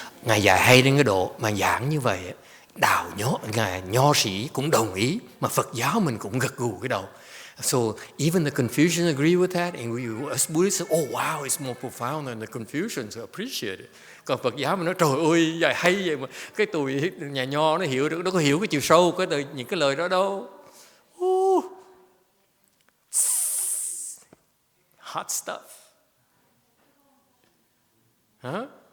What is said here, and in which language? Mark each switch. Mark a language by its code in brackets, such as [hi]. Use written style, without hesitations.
[vi] Ngài dạy hay đến cái độ mà giảng như vậy, Ngài nho sĩ cũng đồng ý, mà Phật giáo mình cũng gật gù cái đầu. [en] So even the Confucians agree with that, and we as Buddhists say, oh wow, it's more profound than the Confucians appreciate it. [vi] Còn Phật giáo mình nói trời ơi, dạy hay vậy mà cái tụi nhà nho nó hiểu được, nó có hiểu cái chiều sâu của những cái lời đó đâu. [en] Hot stuff. Huh?